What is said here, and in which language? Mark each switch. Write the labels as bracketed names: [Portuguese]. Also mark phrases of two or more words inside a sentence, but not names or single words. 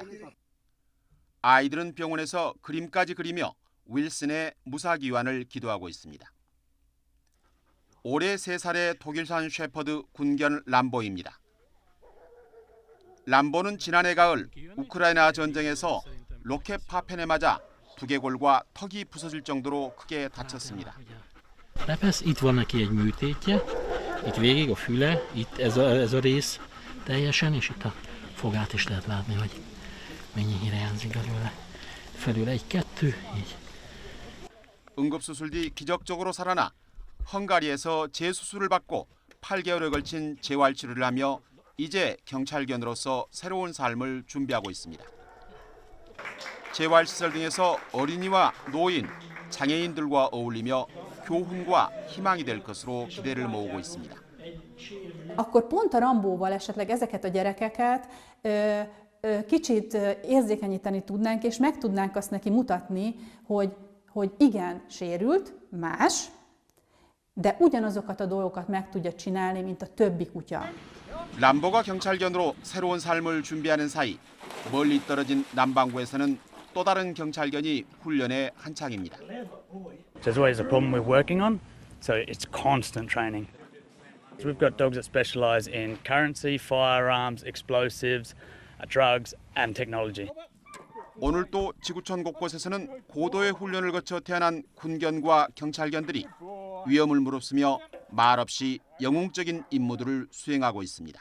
[Korean] 아이들은 병원에서 그림까지 그리며 윌슨의 무사귀환을 기도하고 있습니다. 올해 3살의 독일산 셰퍼드 군견 람보입니다. 람보는 지난해 가을 우크라이나 전쟁에서 로켓 파편에 맞아 두개골과 턱이 부서질 정도로 크게 다쳤습니다. [Hungarian] Itt van neki egy műtétje, itt végig a füle, itt ez a rész teljesen, és itt a fogát is lehet látni, hogy mennyi hiányzik belőle. Felül 1, 2, így. [Korean] 응급수술 뒤 기적적으로 살아나 헝가리에서 재수술을 받고 8개월에 걸친 재활치료를 하며 이제 경찰견으로서 새로운 삶을 준비하고 있습니다. 재활시설 등에서 어린이와 노인, 장애인들과 어울리며 교훈과 희망이 될 것으로 기대를 모으고 있습니다. [Hungarian] Akkor pont a Rambóval esetleg ezeket a gyerekeket kicsit érzékenyíteni tudnánk, és meg tudnánk azt neki mutatni, hogy igen, sérült, más, de ugyanazokat a dolgokat meg tudja csinálni, mint a többi kutya. [Korean] 람보가 경찰견으로 새로운 삶을 준비하는 사이 멀리 떨어진 남반구에서는 또 다른 경찰견이 훈련에 한창입니다. [English] There's always a problem with working on. So it's constant training. So we've got dogs that specialise in currency, firearms, explosives, drugs and technology. [Korean] 오늘 또 지구촌 곳곳에서는 고도의 훈련을 거쳐 태어난 군견과 경찰견들이 위험을 무릅쓰며 말없이 영웅적인 임무들을 수행하고 있습니다.